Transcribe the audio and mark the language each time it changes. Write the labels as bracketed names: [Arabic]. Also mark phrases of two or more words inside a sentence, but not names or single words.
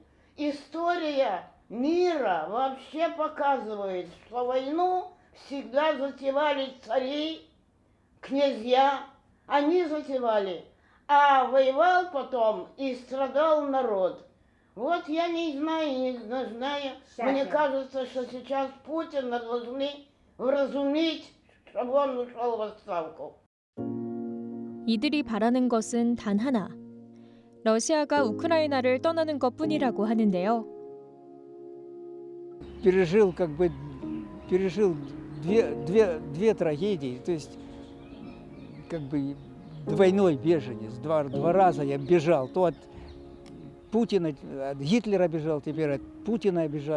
[Russian] История мира вообще показывает, что войну всегда затевали цари, князья, они затевали, а воевал потом и страдал народ. Вот я не знаю, мне кажется, что сейчас Путина должны вразумить, чтобы он ушел в отставку. [Korean] 이들이 바라는 것은 단 하나. 러시아가 우크라이나를 떠나는 것뿐이라고 하는데요. [Russian] пережил две трагедии, то есть как бы двойной беженец. Два раза я бежал, то от Путина, от Гитлера бежал, теперь от Путина бежал.